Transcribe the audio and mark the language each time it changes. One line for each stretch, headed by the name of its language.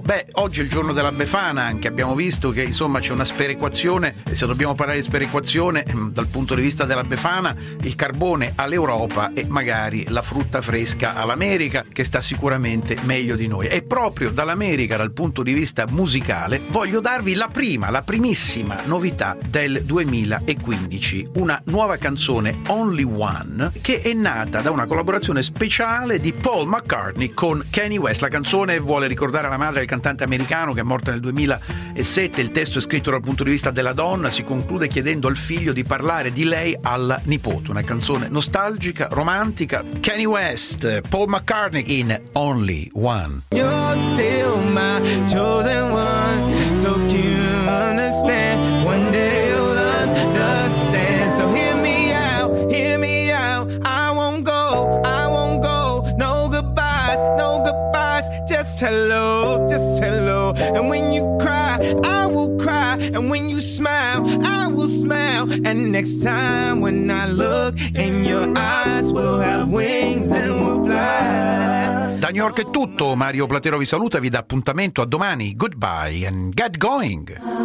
Italian: Beh, oggi è il giorno della Befana, anche abbiamo visto che insomma c'è una sperequazione, e se dobbiamo parlare di sperequazione dal punto di vista della Befana, il carbone all'Europa e magari la frutta fresca all'America, che sta sicuramente meglio di noi. E proprio dall'America, dal punto di vista musicale, voglio darvi la primissima novità del 2015, una nuova canzone, Only One, che è nata da una collaborazione speciale di Paul McCartney con Kanye West. La canzone vuole ricordare la madre del cantante americano che è morta nel 2007, il testo è scritto dal punto di vista della donna, si conclude chiedendo al figlio di parlare di lei alla nipote, una canzone nostalgica, romantica. Kanye West, Paul McCartney in Only One.
English: You're still my chosen one. So you understand, one day you'll understand. So hear me out, I won't go, no goodbyes, just hello, and when you cry, I will cry, and when you smile, I will smile, and next time when I look in your eyes, we'll have wings and we'll fly.
Italian: Da New York è tutto, Mario Platero vi saluta e vi dà appuntamento a domani.
English: Goodbye and get going!